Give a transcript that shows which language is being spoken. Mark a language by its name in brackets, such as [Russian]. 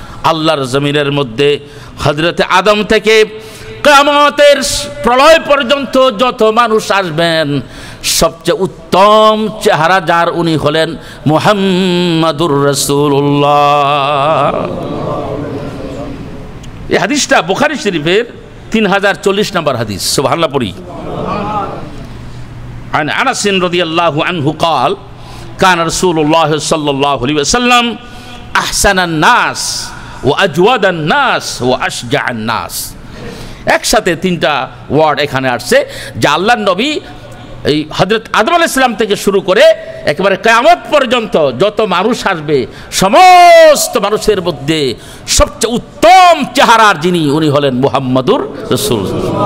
[Bangla] আল্লাহর জমিনের মধ্যে হযরতে আদম থেকে কিয়ামতের প্রলয় পর্যন্ত যত মানুষ আসবেন সবচেয়ে উত্তম চেহারা যার উনি হলেন মুহাম্মাদুর রাসূলুল্লাহ। এই হাদিসটা বুখারী শরীফের 3040 নম্বর হাদিস। সুবহানাল্লাহ পড়ি। [Arabic] عن أنس رضي الله عنه قال كان رسول الله صلى الله عليه وسلم أحسن الناس وأجود الناس وأشجع الناس। [Bangla] একসাথে 3টা ওয়ার্ড এখানে আসছে যে আল্লাহর নবী এই হযরত আদম আলাইহিস সালাম থেকে শুরু করে একেবারে কিয়ামত পর্যন্ত যত মানুষ আসবে সমস্ত মানুষের মধ্যে সবচেয়ে উত্তম চেহারার যিনি উনি হলেন মুহাম্মাদুর রাসূলুল্লাহ।